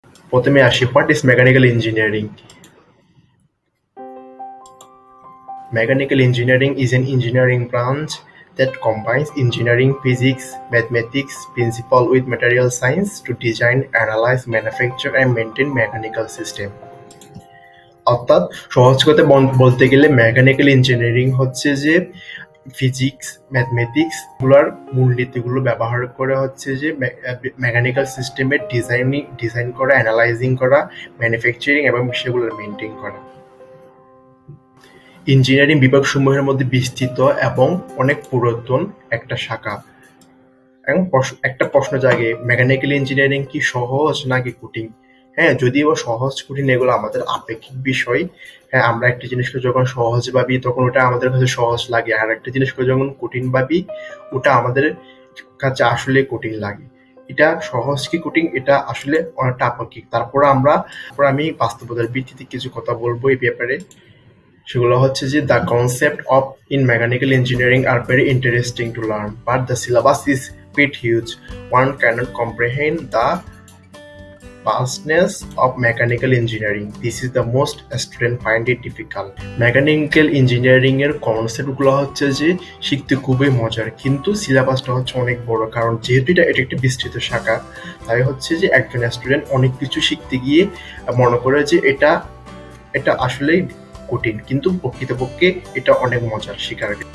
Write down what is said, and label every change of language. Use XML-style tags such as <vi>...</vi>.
<bn>প্রথমে আসি,</bn> <en>What is mechanical engineering? Mechanical engineering is an engineering branch that combines engineering, physics, mathematics, principle with material science to design, analyze, manufacture and maintain mechanical system.</en> <bn>অর্থাৎ সহজ কথা বলতে গেলে mechanical engineering হচ্ছে যে physics, mathematics গুলোর মূলনীতিগুলো ব্যবহার করে হচ্ছে যে মেকানিক্যাল সিস্টেমের ডিজাইন করা, অ্যানালাইজিং করা, ম্যানুফ্যাকচারিং এবং সেগুলোর মেইনটেইন করা। ইঞ্জিনিয়ারিং বিভাগসমূহের মধ্যে বিস্তৃত এবং অনেক পুরাতন একটা শাখা। এবং একটা প্রশ্ন জাগে, মেকানিক্যাল ইঞ্জিনিয়ারিং কি সহজ নাকি কঠিন? হ্যাঁ, যদিও সহজ কঠিন এগুলো আমাদের আপেক্ষিক বিষয়। হ্যাঁ, আমরা একটা জিনিসকে যখন সহজ ভাবি তখন ওটা আমাদের কাছে সহজ লাগে, আর একটা জিনিসকে যখন কঠিন ভাবি ওটা আমাদের কাছে আসলে কঠিন লাগে। এটা সহজ কি কঠিন এটা আসলে অনেকটা আপেক্ষিক। তারপর আমি বাস্তবতার ভিত্তিতে কিছু কথা বলবো এই ব্যাপারে। সেগুলো হচ্ছে যে</bn> <en>the concept of in mechanical engineering are very interesting to learn, but the syllabus is quite huge. One cannot comprehend the vastness of mechanical engineering. This is the most students find it difficult.</en> <bn>Mechanical engineering এর concept গুলো হচ্ছে যে শিখতে খুবই মজার, কিন্তু সিলেবাসটা হচ্ছে অনেক বড়। কারণ যেহেতু এটা একটা বিস্তৃত শাখা, তাই হচ্ছে যে একজন স্টুডেন্ট অনেক কিছু শিখতে গিয়ে মনে করে যে এটা আসলেই কঠিন, কিন্তু প্রকৃতপক্ষে এটা অনেক মজার শিকার।</bn>